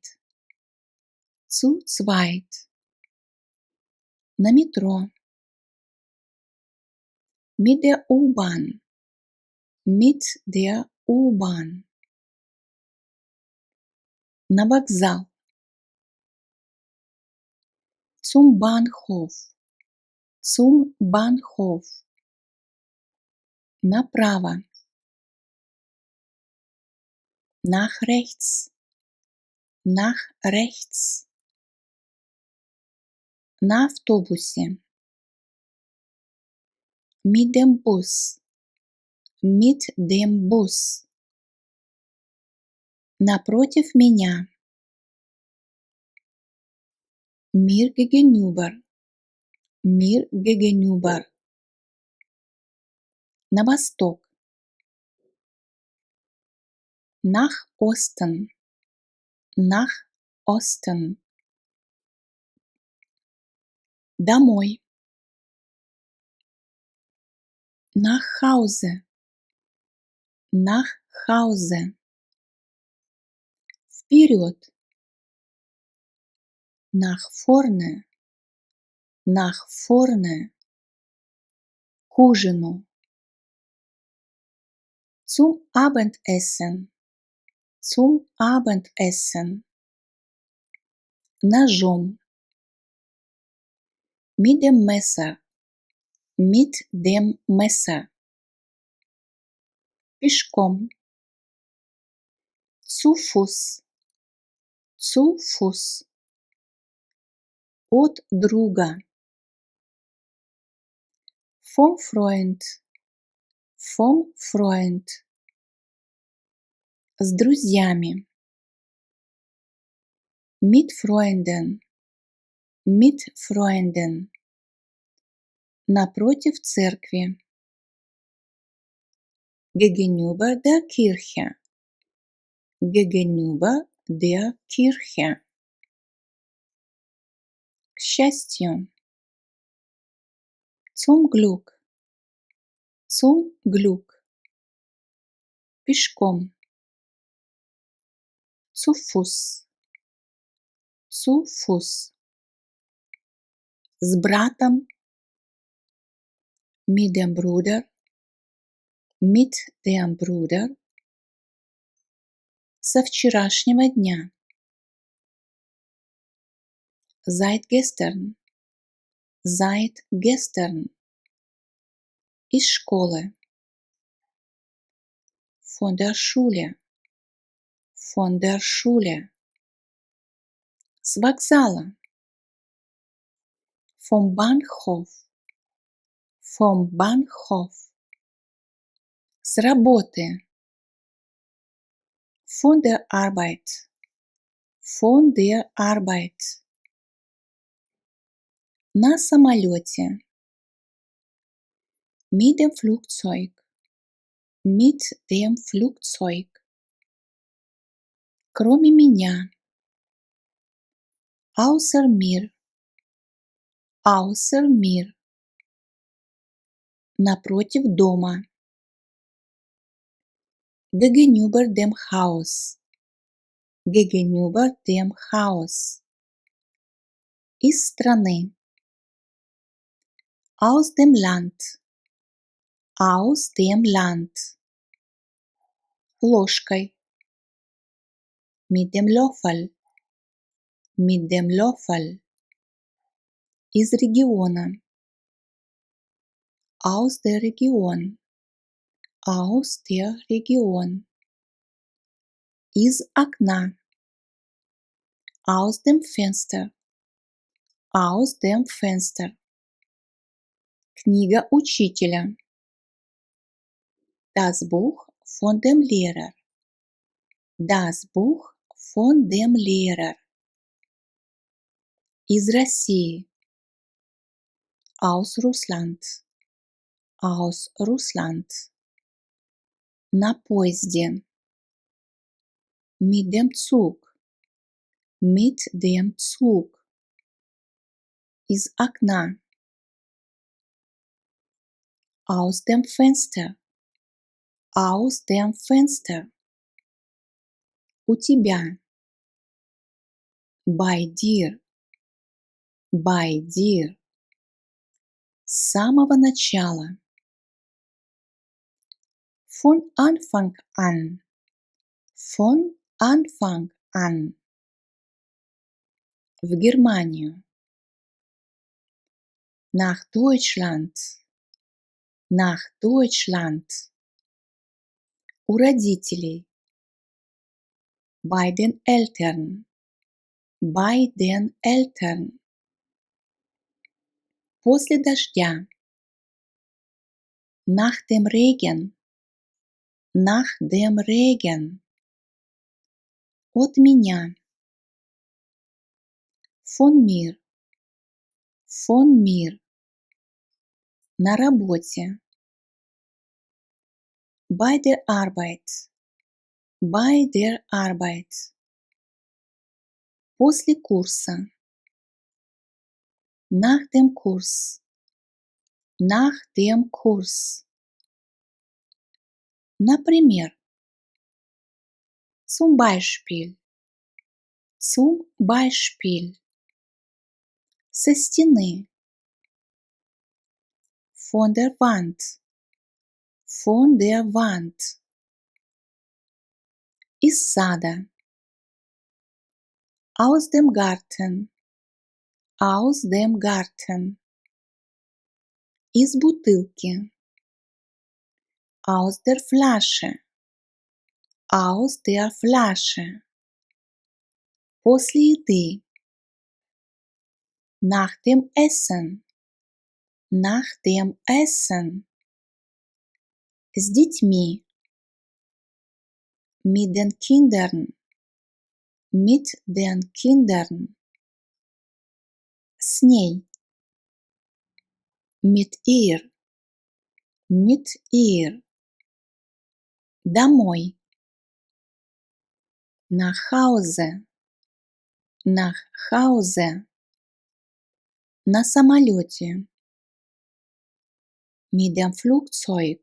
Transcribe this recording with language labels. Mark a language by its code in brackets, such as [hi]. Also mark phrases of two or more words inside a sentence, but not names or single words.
[de] Zu zweit. [ru] На метро. [de] Mit der U-Bahn. Mit der U-Bahn. [ru] На вокзал. [de] Zum Bahnhof. Zum Bahnhof. Направо. Nach rechts. Nach rechts. [ru] На автобусе. [de] Mit dem Bus. Mit dem Bus. [ru] Напротив меня. [de] Mir gegenüber. Mir gegenüber. [ru] На восток. [de] Nach Osten. Nach Osten. Домой. Nach Hause. Nach Hause. Вперед. Nach vorne. Nach vorne. [ru] К ужину. [de] Zum Abendessen. Zum Abendessen. Ножом. Mit dem Messer. Mit dem Messer. Пешком. Zu Fuß. Zu Fuß. [ru] От друга. [de] Vom Freund. Vom Freund. [ru] С друзьями. [de] Mit Freunden. Mit Freunden. [ru] Напротив церкви. [de] Gegenüber der Kirche. Gegenüber der Kirche. [ru] К счастью. [de] Zum Glück. Zum Glück. Пешком. Zu Fuß. Zu Fuß. [ru] С братом. [de] Mit dem Bruder. Mit dem Bruder. [ru] Со вчерашнего дня. [de] Seit gestern. Seit gestern. [ru] Из школы. [de] Von der Schule. Von der Schule. [ru] С вокзала. [de] Vom Bahnhof. Vom Bahnhof. [ru] С работы. [de] Von der Arbeit. Von der Arbeit. [ru] На самолете. [de] Mit dem Flugzeug. Mit dem Flugzeug. [ru] Кроме меня. [de] Außer mir. Außer mir. [ru] Напротив дома. [de] Gegenüber dem Haus. Gegenüber dem Haus. [ru] Из страны. [de] Aus dem Land. Aus dem Land. Ложкой. Mit dem Löffel. Mit dem Löffel. [ru] Из региона. [de] Aus der Region. Aus der Region. [ru] Из окна. [de] Aus dem Fenster. Aus dem Fenster. [ru] Книга учителя. [de] Das Buch von dem Lehrer. Das Buch von dem Lehrer. [ru] Из России. [de] Aus Russland. Aus Russland. [ru] На поезде. [de] Mit dem Zug. Mit dem Zug. [ru] Из окна. [de] Aus dem Fenster. Aus dem Fenster. [ru] У тебя. [de] Bei dir. Bei dir. [ru] С самого начала. [de] Von Anfang an. Von Anfang an. [ru] В Германию. [de] Nach Deutschland. Nach Deutschland. [ru] У родителей. [de] Bei den Eltern. Bei den Eltern. [ru] После дождя. [de] Nach dem Regen. Nach dem Regen. [ru] От меня. [de] Von mir. Von mir. [ru] На работе. [de] Bei der Arbeit. Bei der Arbeit. [ru] После курса. [de] Nach dem Kurs. Nach dem Kurs. Например. Zum Beispiel. Zum Beispiel. [ru] Со стены. [de] Von der Wand. Von der Wand. [ru] Из сада. [de] Aus dem Garten. Aus dem Garten. [ru] Из бутылки. [de] Aus der Flasche. Aus der Flasche. [ru] После еды. [de] Nach dem Essen. Nach dem Essen. [ru] С детьми. [de] Mit den Kindern. Mit den Kindern. [ru] С ней. [de] Mit ihr. Mit ihr. Домой. Nach Hause. Nach Hause. [ru] На самолете. [de] Mit dem Flugzeug.